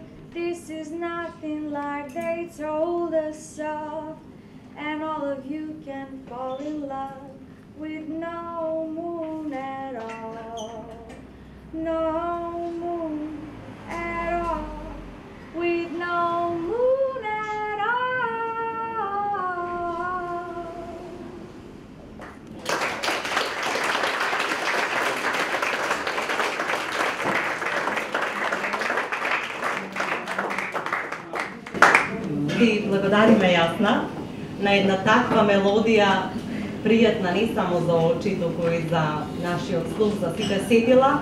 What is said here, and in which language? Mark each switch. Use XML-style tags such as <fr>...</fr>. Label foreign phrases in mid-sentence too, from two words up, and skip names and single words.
<en>This is nothing like they told us of. And all of you can fall in love with no moon at all. No moon at all. With no moon at all.</en> <mk>Ви благодариме Јасна на една таква мелодија, пријатна не само за очи, туку и за нашиот слух, за сите сетила.</mk>